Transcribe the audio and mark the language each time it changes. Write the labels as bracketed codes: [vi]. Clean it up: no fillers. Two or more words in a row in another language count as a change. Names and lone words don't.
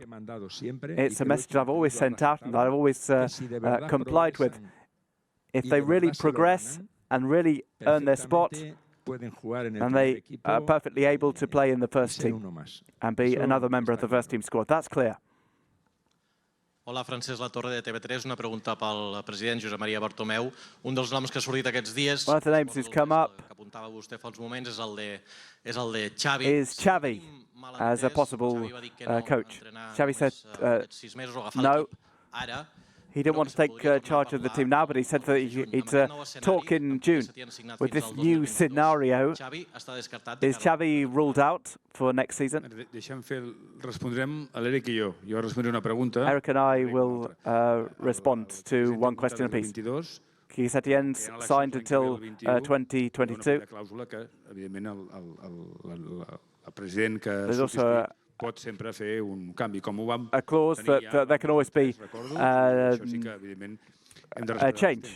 [en] It's a message I've always sent out and I've always complied with. If they really progress and really earn their spot, and they are perfectly able to play in the first team and be another member of the first team squad. That's clear. [ca] Hola, Francesc Latorre de TV3. Una pregunta pel president Josep Maria Bartomeu. Un dels noms que ha sortit aquests dies, [en] one of the names who's come up, [ca] que apuntava vostè fa uns moments, és el de Xavi. [en] Is Xavi as a possible coach. Xavi said no. He didn't want to take charge of the team now, but he said that he'd talk in June. With this new scenario, is Xavi ruled out for next season? [ca] Respondrem a l'Eric i jo. Jo respondré una pregunta. [en] Eric and I will respond to one question apiece. Quique Setién signed until 2022. There's also a clause that there can always be a change.